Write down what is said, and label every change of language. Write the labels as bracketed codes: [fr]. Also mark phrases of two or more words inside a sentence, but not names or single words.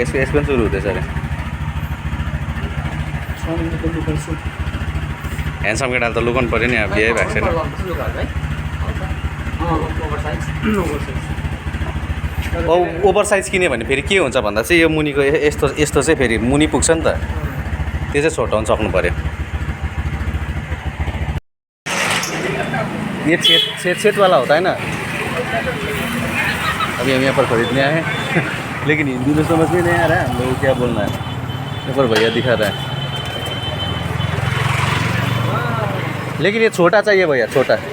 [ne] यसको पनि सुरु हुँदैछ अरे। ह्यान्डसम केटाले त लुकाउनु पऱ्यो नि। अब बिहे भएको छैन। [en] over size [ne] किन्यो भने फेरि के हुन्छ भन्दा चाहिँ यो मुनिको यस्तो चाहिँ फेरि मुनि पुग्छ नि त। त्यो चाहिँ छोटाउनु सक्नु पऱ्यो। [hi] ये छेद वाला होता है ना। अभी हम यहाँ पर खरीदने आए हैं, लेकिन हिंदी में समझ में नहीं आ रहा है हम लोग क्या बोलना है। यहाँ पर भैया दिखा रहा है, लेकिन ये छोटा चाहिए भैया, छोटा।